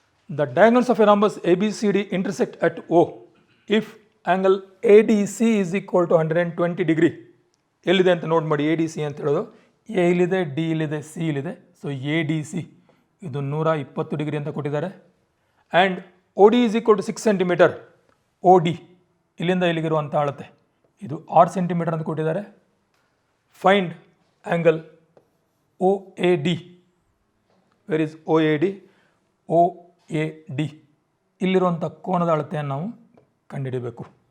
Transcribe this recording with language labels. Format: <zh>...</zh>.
<en>The diagonals of a rhombus ABCD intersect at O if angle ADC is equal to 120 degree.</en> <kn>ಎಲ್ಲಿದೆ ಅಂತ note ಮಾಡಿ, ADC ಅಂತ ಹೇಳೋದು A ಇಲ್ಲಿದೆ, D ಇಲ್ಲಿದೆ, C ಇಲ್ಲಿದೆ. ಸೊ ADC ಇದು 120 ಡಿಗ್ರಿ ಅಂತ ಕೊಟ್ಟಿದ್ದಾರೆ.</kn> <en>And OD is equal to 6 centimetre.</en> <kn>OD ಇಲ್ಲಿಂದ ಇಲ್ಲಿಗಿರುವಂಥ ಅಳತೆ ಇದು 6 ಸೆಂಟಿಮೀಟರ್ ಅಂತ ಕೊಟ್ಟಿದ್ದಾರೆ.</kn> <en>Find angle OAD. Where is OAD?</en> <kn>OAD ಇಲ್ಲಿರುವಂಥ ಕೋನದ ಅಳತೆಯನ್ನು ನಾವು ಕಂಡುಹಿಡಿಯಬೇಕು.</kn>